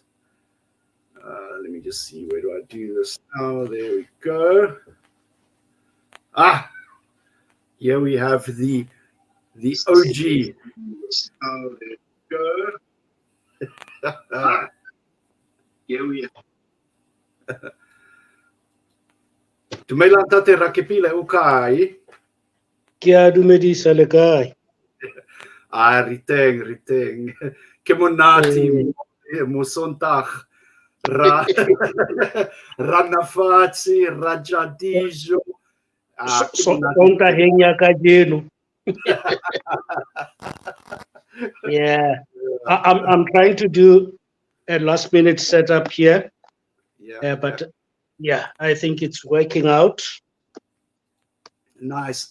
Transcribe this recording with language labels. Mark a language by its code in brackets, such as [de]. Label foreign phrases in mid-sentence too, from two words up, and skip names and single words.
[en] Let me just see, where do I do this now? There we go. Here we have the OG. Oh, there we go. Here we are. [st] Dumela ntate Rakepile o kae? Ke a dumedisa le kae? Riteng. Ke monate mo Sondag. Ra nafatsi, ra jadijo. [en] Yeah, I'm trying to do a last minute setup here. Yeah, but yeah, I think it's working out. Nice.